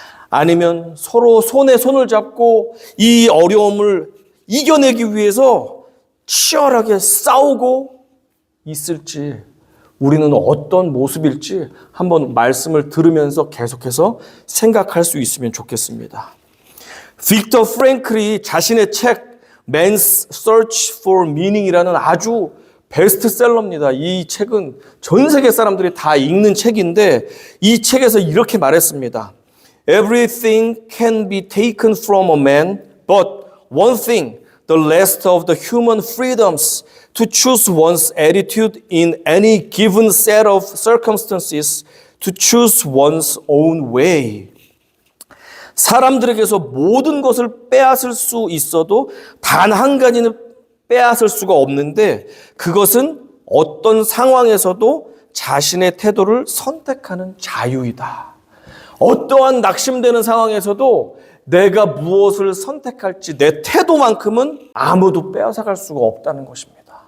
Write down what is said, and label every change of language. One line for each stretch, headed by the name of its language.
Korean: 아니면 서로 손에 손을 잡고 이 어려움을 이겨내기 위해서 치열하게 싸우고 있을지, 우리는 어떤 모습일지 한번 말씀을 들으면서 계속해서 생각할 수 있으면 좋겠습니다. 빅터 프랭클이 자신의 책 Man's Search for Meaning이라는 아주 베스트셀러입니다. 이 책은 전 세계 사람들이 다 읽는 책인데 이 책에서 이렇게 말했습니다.
English: Everything can be taken from a man, but one thing, the last of the human freedoms to choose one's attitude in any given set of circumstances, to choose one's own way.
Korean: 사람들에게서 모든 것을 빼앗을 수 있어도 단 한 가지는 빼앗을 수가 없는데 그것은 어떤 상황에서도 자신의 태도를 선택하는 자유이다. 어떠한 낙심되는 상황에서도 내가 무엇을 선택할지 내 태도만큼은 아무도 빼앗아갈 수가 없다는 것입니다.